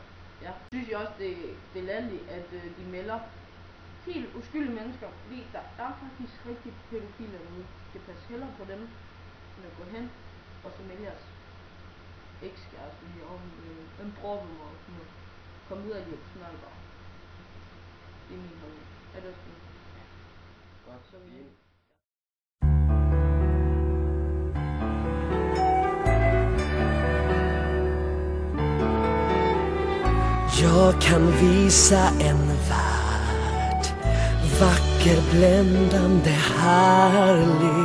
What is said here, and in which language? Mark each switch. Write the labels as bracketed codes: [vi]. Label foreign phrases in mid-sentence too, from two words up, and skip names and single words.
[da] Ja, synes jeg også det er latterligt, at de melder helt uskyldige mennesker, fordi der er faktisk rigtig pædofile derude. Det passer hellere på dem, end at gå hen og så melde jeres ekskæreste lige om en brorvummer og sådan noget. Kom ud af det, sådan bare. Det er min holdning. Er det også det? Ja. Godt. Så vi [sv] Jag kan visa en värld, vacker, bländande, härlig.